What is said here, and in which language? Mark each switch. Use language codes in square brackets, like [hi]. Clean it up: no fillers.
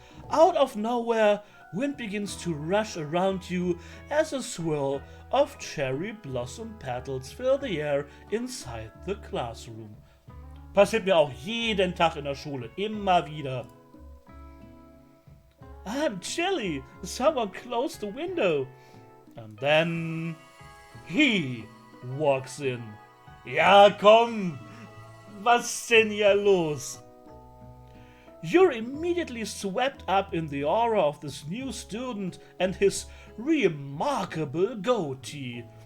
[en] Out of nowhere, wind begins to rush around you as a swirl of cherry blossom petals fill the air inside the classroom. [de] Passiert mir auch jeden Tag in der Schule, immer wieder. [en] I'm chilly. Someone close the window. And then he walks in. [de] Ja, komm. Was ist denn hier los? [en] You're immediately swept up in the aura of this new student and his remarkable goatee.